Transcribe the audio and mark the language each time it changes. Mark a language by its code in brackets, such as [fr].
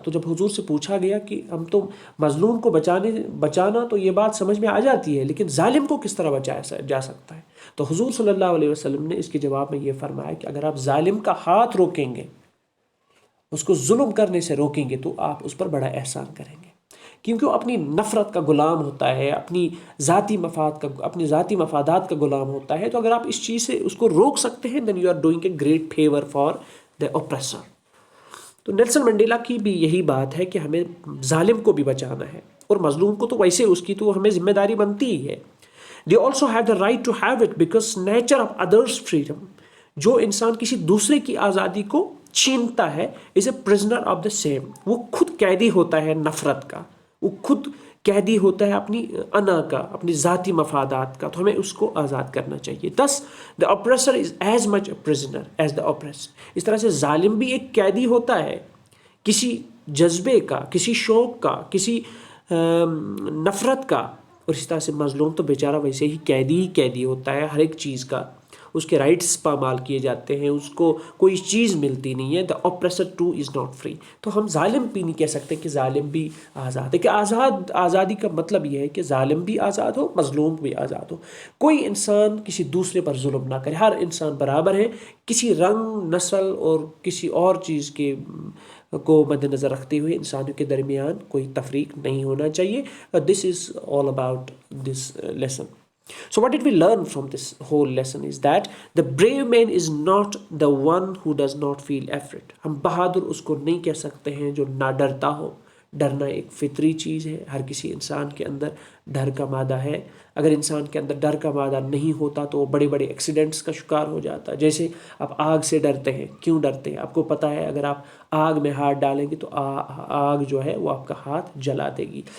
[ur] تو جب حضور سے پوچھا گیا کہ ہم تو مظلوم کو بچانا تو یہ بات سمجھ میں آ جاتی ہے، لیکن ظالم کو کس طرح بچایا جا سکتا ہے؟ تو حضور صلی اللہ علیہ وسلم نے اس کے جواب میں یہ فرمایا کہ اگر آپ ظالم کا ہاتھ روکیں گے، اس کو ظلم کرنے سے روکیں گے، تو آپ اس پر بڑا احسان کریں گے، کیونکہ وہ اپنی نفرت کا غلام ہوتا ہے، اپنی ذاتی مفادات کا غلام ہوتا ہے. تو اگر آپ اس چیز سے اس کو روک سکتے ہیں [en] then you are doing a great favor for the oppressor. [ur] تو نیلسن منڈیلا کی بھی یہی بات ہے کہ ہمیں ظالم کو بھی بچانا ہے اور مظلوم کو تو ویسے اس کی تو ہمیں ذمہ داری بنتی ہی ہے. [en] They also have the right to have it because nature of others' freedom. [ur] جو انسان کسی دوسرے کی آزادی کو چھینتا ہے [en] is a prisoner of the same. [ur] وہ خود قیدی ہوتا ہے نفرت کا, وہ خود قیدی ہوتا ہے اپنی انا کا, اپنی ذاتی مفادات کا. تو ہمیں اس کو آزاد کرنا چاہیے. [en] Thus the oppressor is as much a prisoner as the oppressed. [ur] اس طرح سے ظالم بھی ایک قیدی ہوتا ہے کسی جذبے کا, کسی شوق کا, کسی نفرت کا, اور اس طرح سے مظلوم تو بیچارہ ویسے ہی قیدی ہوتا ہے ہر ایک چیز کا. اس کے رائٹس پامال کیے جاتے ہیں, اس کو کوئی چیز ملتی نہیں ہے. [en] the oppressor too is not free. [ur] تو ہم ظالم بھی نہیں کہہ سکتے کہ ظالم بھی آزاد ہے, کہ آزادی کا مطلب یہ ہے کہ ظالم بھی آزاد ہو, مظلوم بھی آزاد ہو. کوئی انسان کسی دوسرے پر ظلم نہ کرے, ہر انسان برابر ہے. کسی رنگ, نسل اور کسی اور چیز کے کو مد نظر رکھتے ہوئے انسانوں کے درمیان کوئی تفریق نہیں ہونا چاہیے. [en] This is all about this lesson. So what did we learn from this whole lesson is that the brave man is not the one who does not feel afraid. [ur] ہم بہادر اس کو نہیں کہہ سکتے ہیں جو نہ ڈرتا ہو. ڈرنا ایک فطری چیز ہے, ہر کسی انسان کے اندر ڈر کا مادہ ہے. اگر انسان کے اندر ڈر کا مادہ نہیں ہوتا تو وہ بڑے بڑے ایکسیڈنٹس کا شکار ہو جاتا. جیسے آپ آگ سے ڈرتے ہیں, کیوں ڈرتے ہیں؟ آپ کو پتہ ہے اگر آپ آگ میں ہاتھ ڈالیں گے تو آگ جو ہے وہ آپ کا ہاتھ جلا دے گی.